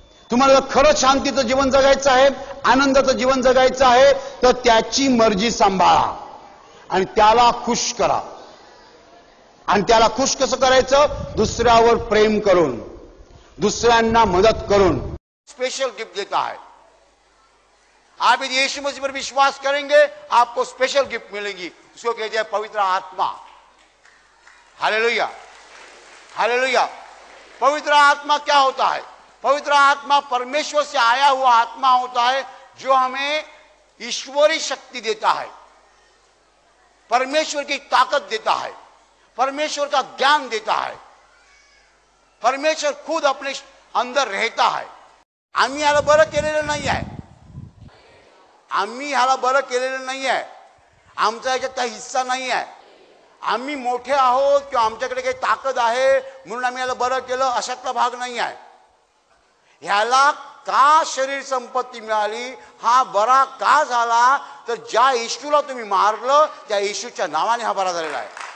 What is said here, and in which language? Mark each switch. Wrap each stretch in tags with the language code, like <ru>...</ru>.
<mr>तुम्हाला खरं शांतीचं जीवन जगायचं आहे, आनंदाचं जीवन जगायचं आहे, तर त्याची मर्जी सांभाळा आणि त्याला खुश करा। आणि त्याला खुश कसं करायचं? दुसऱ्यावर प्रेम करून, दुसऱ्यांना मदत करून।</mr> <hi>स्पेशल गिफ्ट देता है। आप यदि यीशु मसीह पर विश्वास करेंगे, आपको स्पेशल गिफ्ट मिलेगी। उसको कहते हैं पवित्र आत्मा। Hallelujah, hallelujah. पवित्र आत्मा क्या होता है? पवित्र आत्मा परमेश्वर से आया हुआ आत्मा होता है, जो हमें ईश्वरी शक्ति देता है, परमेश्वर की ताकत देता है, परमेश्वर का ज्ञान देता है। परमेश्वर खुद अपने अंदर रहता है।</hi> <mr>आम्ही ह्याला बरं केलेलं नाही आहे, आम्ही ह्याला बरं केलेलं नाही आहे, आमचा याच्यात काही हिस्सा नाही आहे। आम्ही मोठे आहोत किंवा आमच्याकडे काही ताकद आहे म्हणून आम्ही ह्याला बरं केलं, अशातला भाग नाही आहे। ह्याला का शरीर संपत्ती मिळाली, हा बरा का झाला, तर ज्या येशूला तुम्ही मारलं त्या येशूच्या नावाने हा बरा झालेला आहे।</mr>